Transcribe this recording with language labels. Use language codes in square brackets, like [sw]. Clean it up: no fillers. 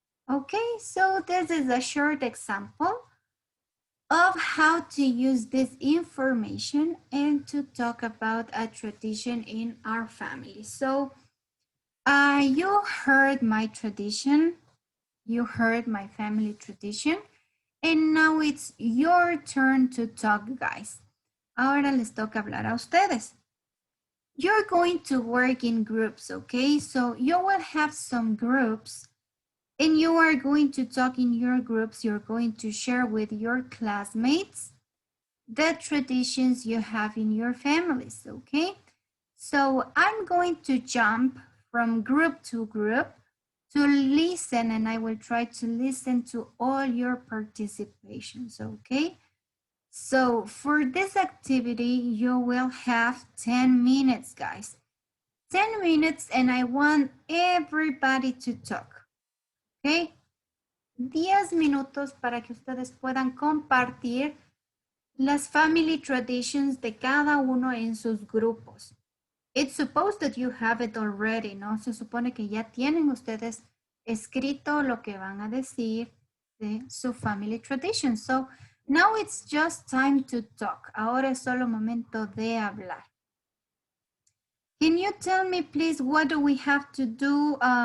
[en] Okay, so this is a short example of how to use this information and to talk about a tradition in our family. So you heard my tradition, you heard my family tradition, and now it's your turn to talk, guys. [es] Ahora les toca hablar a ustedes. [en] You're going to work in groups, okay? So you will have some groups and you are going to talk in your groups. You're going to share with your classmates the traditions you have in your families, okay? So I'm going to jump from group to group to listen, and I will try to listen to all your participations, okay? So for this activity, you will have 10 minutes, guys. 10 minutes, and I want everybody to talk, okay? [es] 10 minutos para que ustedes puedan compartir las [en] family traditions [es] de cada uno en sus grupos. [en] It's supposed that you have it already, [es] ¿no? Se supone que ya tienen ustedes escrito lo que van a decir de su [en] family tradition. So now it's just time to talk. [es] Ahora es solo momento de hablar. [en] Can you tell me, please, what do we have to do?